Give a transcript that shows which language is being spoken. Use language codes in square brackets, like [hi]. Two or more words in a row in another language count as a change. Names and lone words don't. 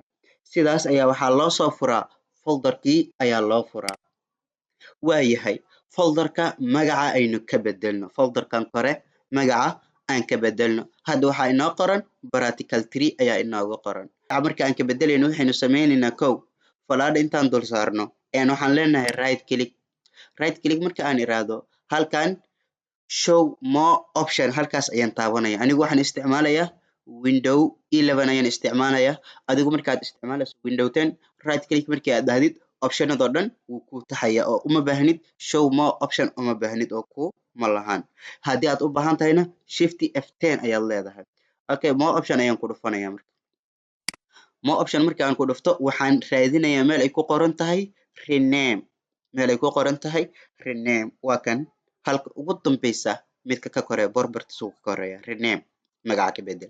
[so] Sidaas ayaa waxaa loo soo furaa folderkii ayaa loo furaa. Waa yahay folderka magaca aynu ka bedelno. Folderkan kore magaca aan ka bedelno. Hadda waxaa inoo qoran practical 3 ayaa inooga qoran. Marka aan ka bedelayno waxaynu sameynaynaa kow falaadha intaan dul saarno waxaan leenahay [en] right click. Right click [so] marka aan iraahdo halkan [en] show more option [so] halkaas ayaan taabanaya. Anigu waxaan isticmaalayaa window 11 ayaan isticmaalayaa. Adigu markaad isticmaalayso window 10 [en] right click [so] markii aad dhahdid optionadoo dhan wuu ku taxaya oo uma baahnid [en] show more option [so] uma baahnid oo ku ma lahan. Haddii aad u baahan tahayna shift F10 ayaad leedahay. Okay, [en] more option [so] ayaan ku dhufanayaa marka. [en] More option [so] markii aan ku dhufto waxaan raadinayaa meel ay ku qoran tahay rename. Meel ay ku qoran tahay rename. Waa kan halka ugu dambeysa midka ka koreeya borbartiisa uu ka koreeya rename magaca ka bedel.